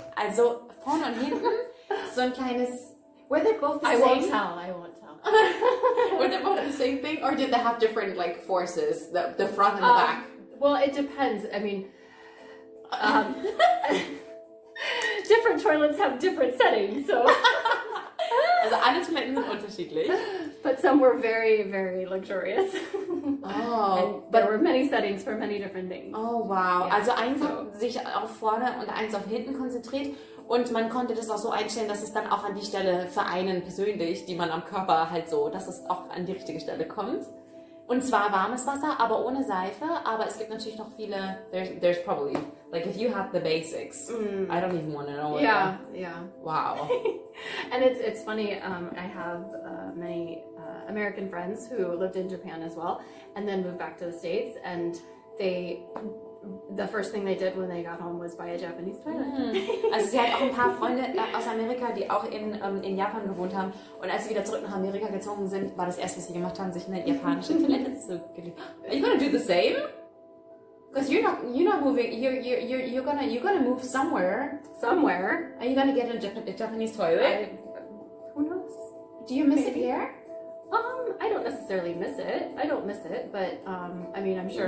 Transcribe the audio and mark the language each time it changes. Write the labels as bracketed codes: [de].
[de] Also, vorne und hinten, so ein kleines... [en] Were they both the same? I won't tell. Were they both the same thing? Or did they have different, like, forces? The front and the back? Well, it depends. I mean... different toilets have different settings, so... [de] Also alle Toiletten sind unterschiedlich. [en] But some were very, very luxurious. Oh. And there were many settings for many different things. Oh, wow. Yeah, [de] also eins hat sich auf vorne und eins auf hinten konzentriert. Und man konnte das auch so einstellen, dass es dann auch an die Stelle für einen persönlich, die man am Körper halt so, dass es auch an die richtige Stelle kommt. Und zwar warmes Wasser, aber ohne Seife. Aber es gibt natürlich noch viele, [en] there's probably, like if you have the basics, I don't even want to know. Yeah. Wow. And it's funny, I have many American friends who lived in Japan as well, and then moved back to the States, and the first thing they did when they got home was buy a Japanese toilet. [de] Also sie hat auch ein paar Freunde aus Amerika, die auch in Japan gewohnt haben. Und als sie wieder zurück nach Amerika gezogen sind, war das erste, was sie gemacht haben, sich eine japanische Toilette zu gelegt. [en] Are you gonna do the same? Because you're not moving. You're gonna move somewhere. Somewhere. Are you gonna get a Japanese toilet? Who knows? Do you miss it here? I don't necessarily miss it. I don't miss it, but I mean, I'm sure